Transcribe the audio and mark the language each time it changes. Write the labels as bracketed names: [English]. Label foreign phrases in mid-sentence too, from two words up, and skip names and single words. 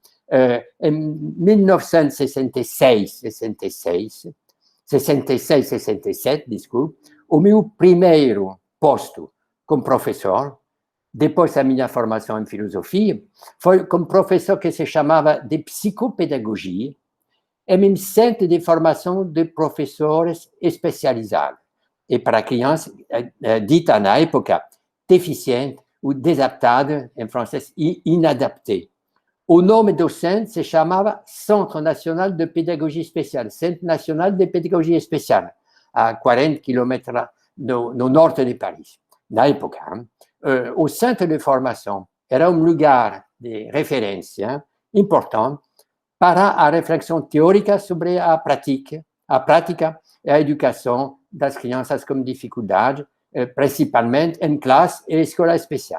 [Portuguese] Em 1966, 67, desculpe, o meu primeiro posto como professor, depois da minha formação em filosofia, foi como professor que se chamava de psicopedagogia, em um centro de formação de professores especializados. e para crianças dita na época deficiente ou desadaptada, em francês, e inadaptée. O nome do centro se chamava Centre National de Pédagogie Spéciale, Centre National de Pédagogie Spéciale, a 40 quilômetros no norte de Paris, na época. O centre de formação era um lugar de referência importante para a reflexão teórica sobre a prática e a educação das crianças com dificuldade, principalmente em classe e escola especial.